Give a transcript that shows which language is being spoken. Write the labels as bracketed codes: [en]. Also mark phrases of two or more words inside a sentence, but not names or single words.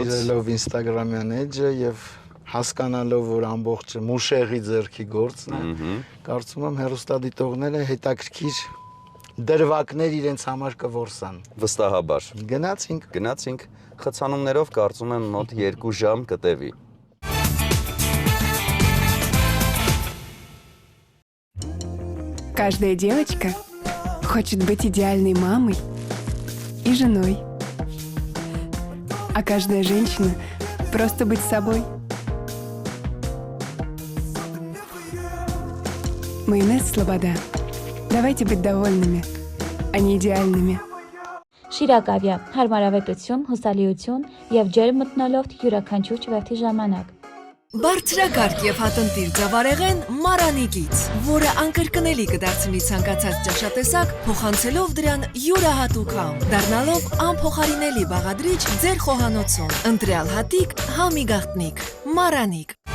[hy] Սիրելով Instagram-յան էջը եւ հասկանալով, որ ամբողջը Մուշեղի ձեռքի գործն է, կարծում եմ հեռուստադիտողները հետաքրքիր դրվագներ իրենց համար կորսան։ Վստահաբար։ Գնացինք, խցանումներով կարծում եմ մոտ 2 ժամ կտևի։ [ru] Каждая девочка хочет быть идеальной мамой и женой. А каждая женщина просто быть собой. Майонез Слобода. Давайте быть довольными, а не идеальными. [hy] Շիրակավյա, հարմարավետություն, հուսալիություն և ջերմ մթնոլորտ յուրաքանչյուր չվերթի ժամանակ։ Բարձրակարգ եւ հատընտիր ձավարեղեն Մարանիկից, որը անկրկնելի կդարձնի ցանկացած ճաշատեսակ, փոխանցելով դրան յուրահատուկ համ, դառնալով անփոխարինելի բաղադրիչ ձեր խոհանոցում։ Ընտրյալ հատիկ, համի գաղտնիք, Մարանիկ։